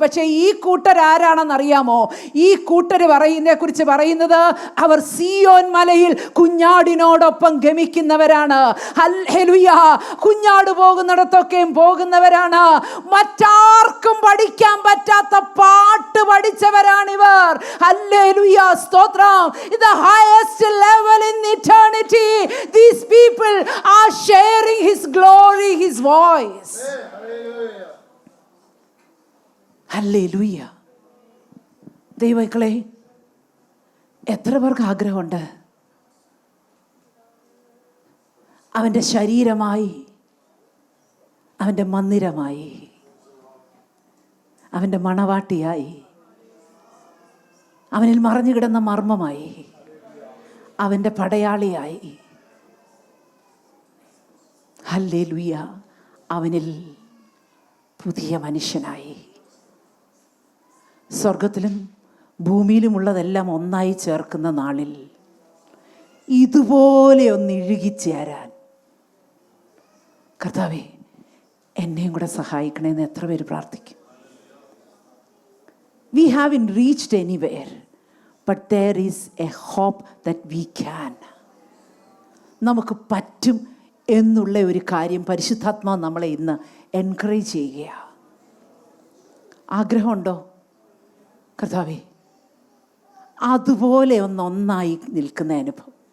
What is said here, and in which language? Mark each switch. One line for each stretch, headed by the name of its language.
Malayalam: പക്ഷേ ഈ കൂട്ടരാരാണെന്നറിയാമോ? ഈ കൂട്ടർ കുറിച്ച് പറയുന്നത് അവർ സിയോൻ മലയിൽ കുഞ്ഞാടിനോടൊപ്പം ഗമിക്കുന്നവരാണ്. ഹല്ലേലൂയ, കുഞ്ഞാട് പോകുന്നിടത്തൊക്കെയും പോകുന്നവരാണ്. മറ്റാർക്കും പഠിക്കാൻ പറ്റാത്ത പാട്ട് പഠിച്ചവരാണിവർ. ഹല്ലേലൂയ, സ്തോത്രം.
English: The highest level in eternity, these people are sharing His glory, His voice. Hallelujah.
Malayalam: ദൈവമക്കളെ, എത്ര പേർക്ക് ആഗ്രഹമുണ്ട് അവൻ്റെ ശരീരമായി, അവൻ്റെ മന്ദിരമായി, അവൻ്റെ മണവാട്ടിയായി, അവനിൽ മറഞ്ഞു കിടന്ന മർമ്മമായി, അവൻ്റെ പടയാളിയായി, ഹല്ലേലൂയ, അവനിൽ പുതിയ മനുഷ്യനായി, സ്വർഗത്തിലും ഭൂമിയിലുമുള്ളതെല്ലാം ഒന്നായി ചേർക്കുന്ന നാളിൽ ഇതുപോലെ ഒന്ന് ഇഴുകിച്ചേരാൻ കർത്താവേ എന്നെയും കൂടെ സഹായിക്കണമെന്ന് എത്ര പേര് പ്രാർത്ഥിക്കും?
English: We haven't reached anywhere, but there is a hope that we can.
Malayalam: നമുക്ക് പറ്റും എന്നുള്ള ഒരു കാര്യം പരിശുദ്ധാത്മാവ് നമ്മളെ ഇന്ന് എൻകറേജ് ചെയ്യുകയാണ്. ആഗ്രഹമുണ്ടോ? കർത്താവേ, അതുപോലെ ഒന്നായി നിൽക്കുന്ന അനുഭവം.